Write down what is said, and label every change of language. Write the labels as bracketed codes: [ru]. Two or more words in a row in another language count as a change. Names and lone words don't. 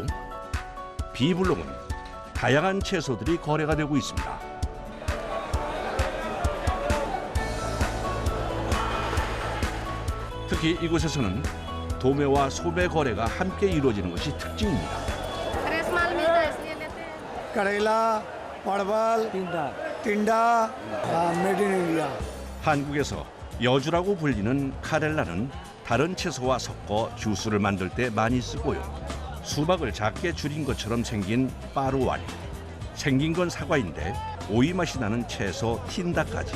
[ko] B블록은 다양한 채소들이 거래가 되고 있습니다. 특히 이곳에서는 도매와 소매 거래가 함께 이루어지는 것이 특징입니다. [hi] करेला, परवल, टिंडा, [en] Made in India. [ko] 한국에서 여주라고 불리는 카렐라는 다른 채소와 섞어 주스를 만들 때 많이 쓰고요. 수박을 작게 줄인 것처럼 생긴 빠루왈. 생긴 건 사과인데 오이 맛이 나는 채소 틴다까지.